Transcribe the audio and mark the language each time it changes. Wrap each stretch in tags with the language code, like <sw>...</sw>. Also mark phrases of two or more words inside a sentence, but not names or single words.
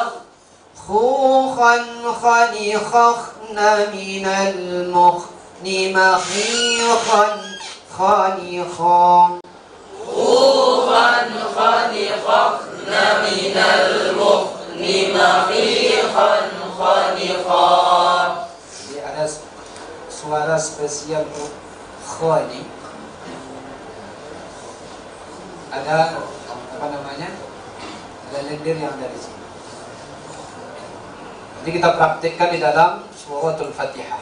<id>خوخا خنخخن من المخن مخيخا خنخا. خوخا خنخخن من المخن مخيخا خنخا. Jadi ada suara spesial untuk kha ini. Ada apa namanya? Ada lendir yang dari sini. Jadi kita praktikkan di dalam suratul Fatihah.</id>